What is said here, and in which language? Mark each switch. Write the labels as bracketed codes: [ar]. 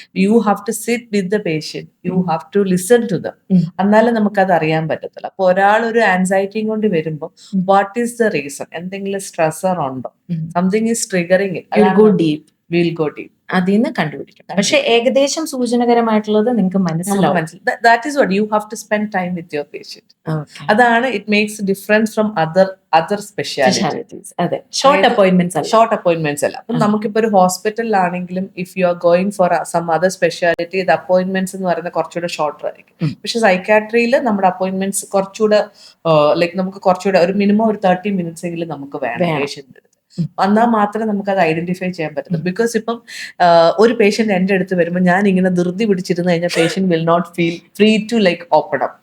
[en] you have to sit with the patient, you have to listen to them, [ml] എന്നാലും നമുക്കത് അറിയാൻ പറ്റത്തില്ല. അപ്പൊ ഒരാൾ ഒരു ആൻസൈറ്റിയും കൊണ്ട് വരുമ്പോൾ [en] what is the reason, [ml] എന്തെങ്കിലും സ്ട്രെസർ ഉണ്ടോ, [en] something is triggering it, you'll go deep, we'll go deep, [ml] അതിന്ന് കണ്ടുപിടിക്കും. പക്ഷെ ഏകദേശം സൂചനകരമായിട്ടുള്ളത് നിങ്ങൾക്ക് മനസ്സിലാവും. [en] That is what you have to spend time with your patient. [ml] അതാണ് [en] it makes a difference from other specialties. [ml] അതെ, ഷോർട്ട് അപ്പോയിന്റ്മെന്റ്സ് അല്ല. അപ്പം നമുക്കിപ്പോ ഒരു ഹോസ്പിറ്റലിലാണെങ്കിലും [en] if you are going for some other speciality, [ml] ഇത് അപ്പോയിന്റ്മെന്റ്സ് എന്ന് പറയുന്നത് കുറച്ചുകൂടെ ഷോർട്ടർ ആയിരിക്കും. പക്ഷെ സൈക്കാട്രിയിൽ നമ്മുടെ അപ്പോയിന്റ്മെന്റ്സ് കുറച്ചുകൂടെ ലൈക്ക് നമുക്ക് കുറച്ചുകൂടെ ഒരു മിനിമം ഒരു 30 minutes എങ്കിലും നമുക്ക് വേണം പേഷ്യന്റ്. എന്നാൽ മാത്രമേ നമുക്ക് അത് ഐഡന്റിഫൈ ചെയ്യാൻ പറ്റുള്ളൂ. ബിക്കോസ് ഇപ്പം ഒരു പേഷ്യന്റ് എന്റെ അടുത്ത് വരുമ്പോൾ ഞാൻ ഇങ്ങനെ ധൃതി പിടിച്ചിരുന്നു കഴിഞ്ഞാൽ [en] Patient will not feel free to like open up.